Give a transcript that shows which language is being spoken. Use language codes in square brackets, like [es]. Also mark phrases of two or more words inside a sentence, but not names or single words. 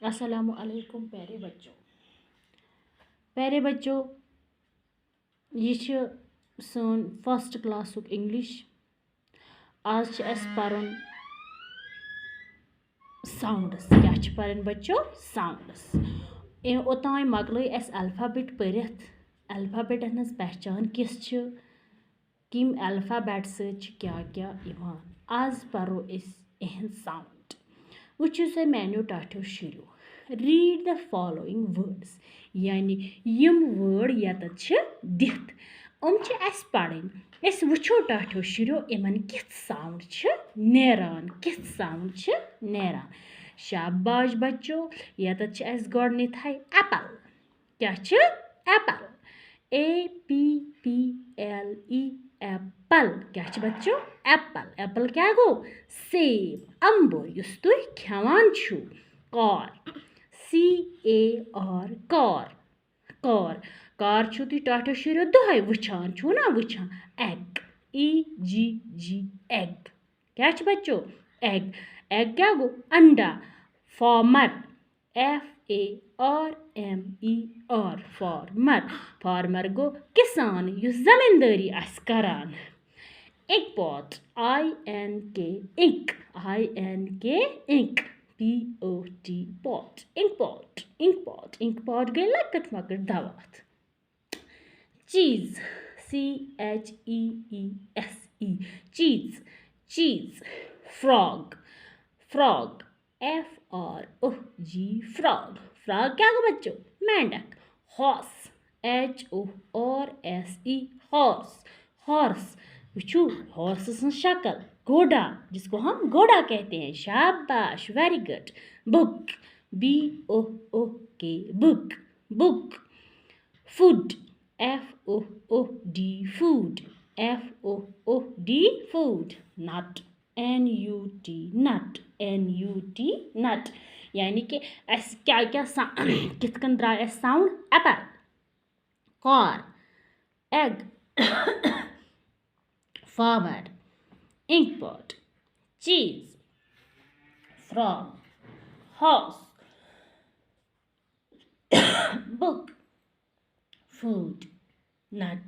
[ar] السلام عليكم [ks] प्यारे बच्चों, ये सोन फर्स्ट क्लासुक इंग्लिश। आज परन साउंड्स। क्या परन बच्चों? साउंड्स। ओतान मकल अल्फ़ाबेट परित। अल्फ़ाबेटन हज पहचान किस किम अल्फ़ाबेट क्या क्या इवान। आज परो एहन साउंड। वुचु से मैन्यो टाठो शुरू। [en] Read the following words, [ks] यानी यम वर्ड यत दिथ अस पढ़न। अस वुचो टाठो शुरू इमन किथ साउंड नेरान, किथ साउंड नेरान। शाबाश बच्चों, यत अस गोडनिथ एप्पल। क्या एप्पल? APPLE एप्पल। क्या बच्चों? एप्पल। एप्पल क्या गो? सेब, अंबुर युस तुह खेवान छु। [en] car, CAR, car. कार कार छु तुह टाठो शुरू दोहै वुछान छु ना वुछान। egg, EGG egg. क्या बच्चों? egg। egg [ks] क्या गो? [en] अंडा. farmer, FARMER, farmer। [ks] फार्मर गो किसान युस जमींदारी आस करान। [en] ink pot, INK ink, INK ink, POT pot. ink pot, ink pot. ink pot [ks] गई लकट मकट दवात। [en] cheese, CHEESE cheese, cheese. frog, frog, FROG frog. frog [ks] क्या गो बच्चों? [en] मेंढक. horse, HORSE horse। [ks] हॉर्स वुचू हॉर्स शक्ल। [hi] घोड़ा, जिसको हम घोड़ा कहते हैं। शाबाश, [en] very good. book, BOOK book, book. food, FOOD food, FOOD food. nut, NUT nut, NUT nut. [ks] यानी कि अस क्या क्या कित कन द्राय अस साउंड? [en] apple, car, egg, farmer, ink pot, cheese, frog, horse, book, food, nut.